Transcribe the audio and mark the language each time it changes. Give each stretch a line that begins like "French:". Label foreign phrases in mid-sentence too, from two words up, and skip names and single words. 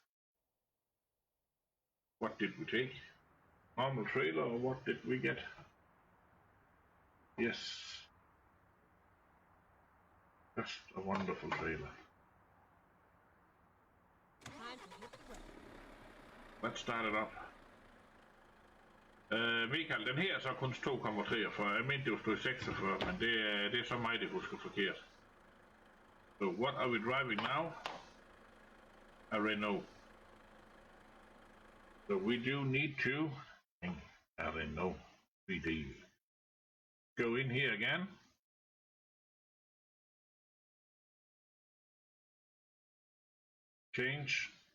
English: What did we take? Normal trailer, or what did we get? Yes. Just a wonderful trailer. Let's start it up.
Danish: Michael, den her er så kun 2,43. Jeg mente det stod 46, men det er så mig, det husker forkert.
English: So what are we driving now? A Renault. So we do need to, a Renault 3D. Go in here again. Change.